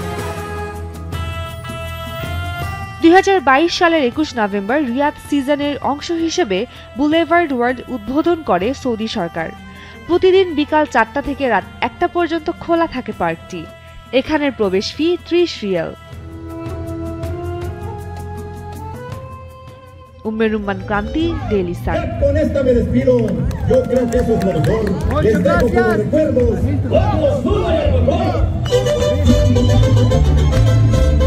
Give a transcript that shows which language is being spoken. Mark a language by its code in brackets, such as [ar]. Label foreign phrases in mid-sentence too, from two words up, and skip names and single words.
[bn] ২০২২ সালের ২১ নভেম্বর রিয়াদ সিজনের অংশ হিসেবে বুলেভার্ড ওয়ার্ল্ড উদ্বোধন করে সৌদি সরকার। প্রতিদিন বিকাল ৪টা থেকে রাত ১টা পর্যন্ত খোলা থাকে পার্কটি। এখানের প্রবেশ ফি ৩০ রিয়াল। উম্মে রুম্মান ক্রান্তি, ডেইলি সান। [es] Con esta me despido. Yo creo que eso es lo mejor. Les dejo como recuerdos. ¡Vamos, sube el motor!